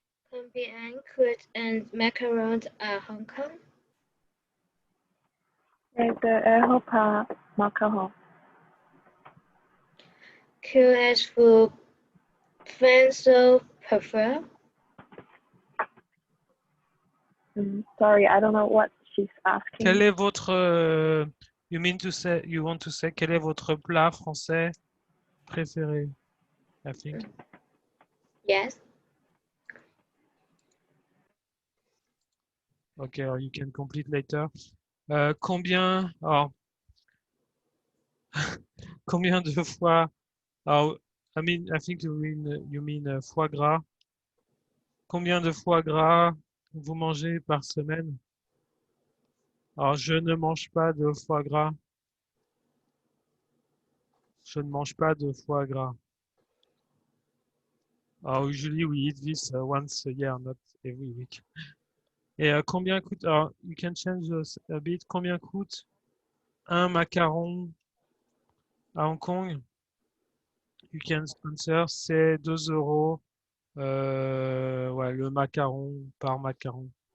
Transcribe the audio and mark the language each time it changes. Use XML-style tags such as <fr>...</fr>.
<fr>Combien coûte un macaron à Hong Kong? The euro par macaron. Que êtes-vous Français prefer?</fr> <en>Sorry, I don't know what she's asking.</en> <fr>Quel est votre,</fr> <en>you want to say,</en> <fr>quel est votre plat français préféré?</fr> <en>I think. Yes. Okay, or you can complete later.</en> <fr>Combien, alors, combien de fois, alors,</fr> <en>I think you mean</en> <fr>foie gras. Combien de foie gras vous mangez par semaine? Alors, je ne mange pas de foie gras. Je ne mange pas de foie gras.</fr> <en>Usually we eat this once a year, not every week.</en> <fr>Et combien coûte, alors,</fr> <en>you can change a bit,</en> <fr>combien coûte un macaron à Hong Kong?</fr> <en>You can answer,</en> <fr>c'est 2 €. Ouais, le macaron par macaron.</fr>